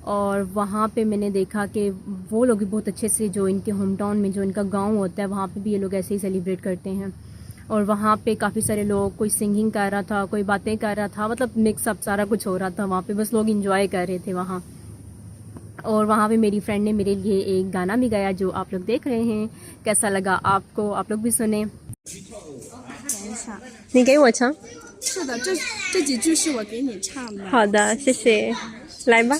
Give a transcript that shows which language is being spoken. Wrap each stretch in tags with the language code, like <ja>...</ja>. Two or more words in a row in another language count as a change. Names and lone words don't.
<hi>और वहाँ पे मैंने देखा कि वो लोग भी बहुत अच्छे से, जो इनके</hi> <en>home town</en> <hi>में जो इनका गांव होता है वहाँ पे भी ये लोग ऐसे ही सेलिब्रेट करते हैं। और वहाँ पे काफ़ी सारे लोग, कोई सिंगिंग कर रहा था, कोई बातें कर रहा था, मतलब मिक्सअप सारा कुछ हो रहा था वहाँ पे, बस लोग इंजॉय कर रहे थे वहाँ। और वहाँ पे मेरी फ्रेंड ने मेरे लिए एक गाना भी गाया जो आप लोग देख रहे हैं। कैसा लगा आपको, आप लोग भी सुने।</hi> <zh>你给我唱。是的，这几句是我给你唱的。好的，谢谢。来吧。</zh>